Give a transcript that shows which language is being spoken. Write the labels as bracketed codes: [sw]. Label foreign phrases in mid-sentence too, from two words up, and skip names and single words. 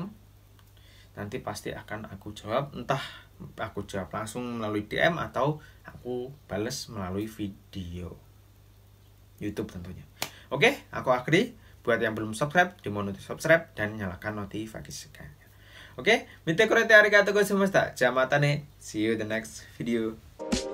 [id] Nanti pasti akan aku jawab, entah aku jawab langsung melalui DM atau aku bales melalui video YouTube tentunya. Oke, aku akhiri. Buat yang belum subscribe, dimohon untuk subscribe dan nyalakan notifikasinya. Oke, [ja] 見てくれてありがとうございました. じゃあまたね. [en] See you in the next video.